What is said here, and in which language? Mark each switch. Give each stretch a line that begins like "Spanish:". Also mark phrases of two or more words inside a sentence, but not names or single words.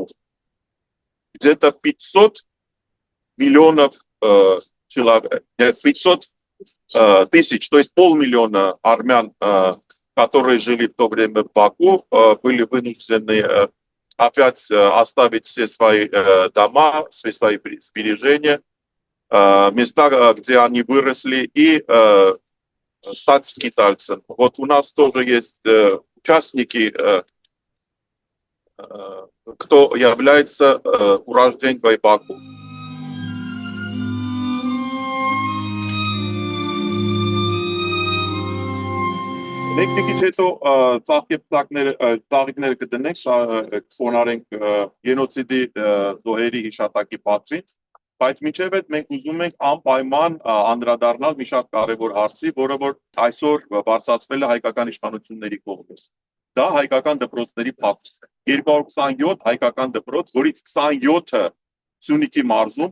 Russian: Где-то 500 миллионов человек, 500 тысяч, то есть 500 000 армян, которые жили в то время в Баку, были вынуждены опять оставить все свои дома, все свои сбережения, места, где они выросли, и стать скитальцем. Вот у нас тоже есть участники, кто является урожденцем Баку.
Armenian: Մենք մի քիչ հետո ծաղիկները կդնենք, կխոնարհենք գենոցիդի զոհերի հիշատակի պատվին, բայց մինչև այդ մենք ուզում ենք անպայման անդրադառնալ մի շատ կարևոր հարցի, որը որ այսօր բարձրացվել է հայկական իշխանությունների կողմից։ Դա հայկական դպրոցների փակումն է։ 227 հայկական դպրոց, որից 27-ը Սյունիքի մարզում